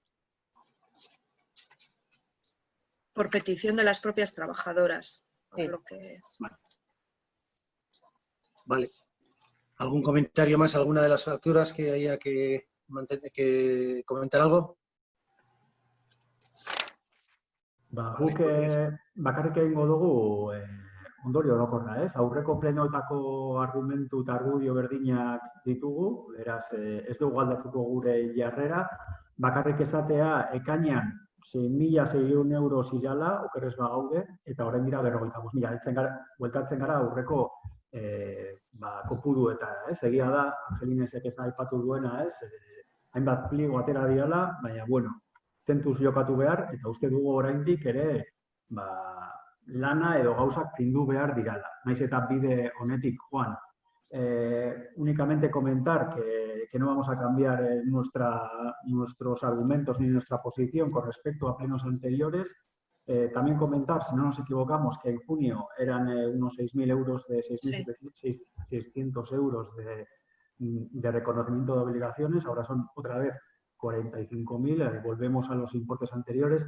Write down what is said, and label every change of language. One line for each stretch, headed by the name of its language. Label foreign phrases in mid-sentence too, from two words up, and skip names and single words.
Spanish: Por petición de las propias trabajadoras. Sí. Lo que es. Vale. ¿Algún comentario más? ¿Alguna de las facturas que haya que comentar algo?
Basque: Guk bakarrik egingo dugu ondorio orokorra, ez? Aurreko plenoetako argumentu eta argudio berdinak ditugu, beraz ez dugu aldatuko gure jarrera, bakarrik esatea ekainean 6.600 euros irala, okerrez bagaude, eta orain dira 55.000. Bueltatzen gara aurreko kopuruetara, ez? Egia da, Angelinesek ez aipatu duena, ez? Hainbat pliego atera dirala, baina, bueno, tentuz jokatu behar, eta uste dugu oraindik ere lana edo gauzak findu behar dirala. Naiz eta bide honetik joan.
Spanish: Únicamente comentar que no vamos a cambiar nuestros argumentos ni nuestra posición con respecto a plenos anteriores. También comentar, si no nos equivocamos, que en junio eran unos 6.000 euros de 6.600 euros de reconocimiento de obligaciones, ahora son otra vez 45.000, volvemos a los importes anteriores.